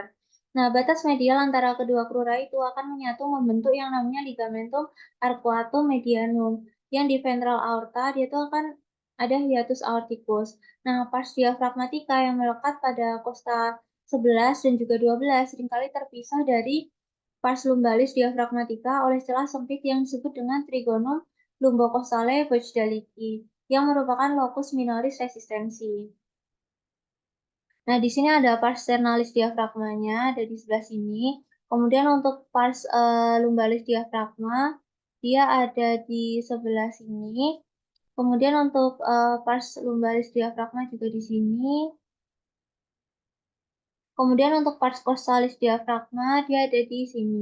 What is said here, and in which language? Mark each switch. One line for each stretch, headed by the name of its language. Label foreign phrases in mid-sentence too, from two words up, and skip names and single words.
Indonesian: Nah, batas medial antara kedua crura itu akan menyatu membentuk yang namanya ligamentum arcuatum medianum, yang di ventral aorta dia itu akan ada hiatus aorticus. Nah, pars diafragmatika yang melekat pada costa 11 dan juga 12 seringkali terpisah dari pars lumbalis diafragmatika oleh celah sempit yang disebut dengan trigonum lumbocostale bojdalicki, yang merupakan
Latin: locus minoris resistensi.
Indonesian: Nah, di sini ada pars sternalis diafragmanya, ada di sebelah sini. Kemudian untuk pars lumbalis diafragma, dia ada di sebelah sini. Kemudian untuk pars lumbalis diafragma juga di sini. Kemudian untuk pars costalis diafragma, dia ada di sini.